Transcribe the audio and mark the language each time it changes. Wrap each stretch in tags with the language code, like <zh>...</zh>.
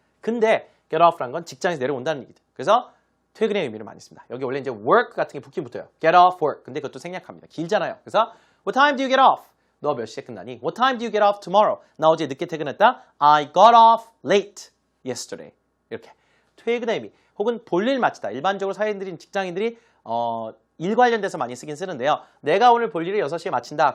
<ko>근데 get off라는 건 직장에서 내려온다는 얘기죠. 그래서 퇴근의 의미를 많이 씁니다. 여기 원래 이제 work 같은 게 붙긴 붙어요.</ko> <en>get off work.</en> <ko>근데 그것도 생략합니다. 길잖아요.</ko> <en>그래서 what time do you get off?</en> <ko>너 몇 시에 끝나니?</ko> <en>What time do you get off tomorrow?</en> <ko>나 어제 늦게 퇴근했다.</ko> <en>I got off late yesterday.</en> <ko>이렇게 퇴근의 의미 혹은 볼일 마치다. 일반적으로 사회인들이 직장인들이 일 관련돼서 많이 쓰긴 쓰는데요. 내가 오늘 볼일을 6시에 마친다.</ko>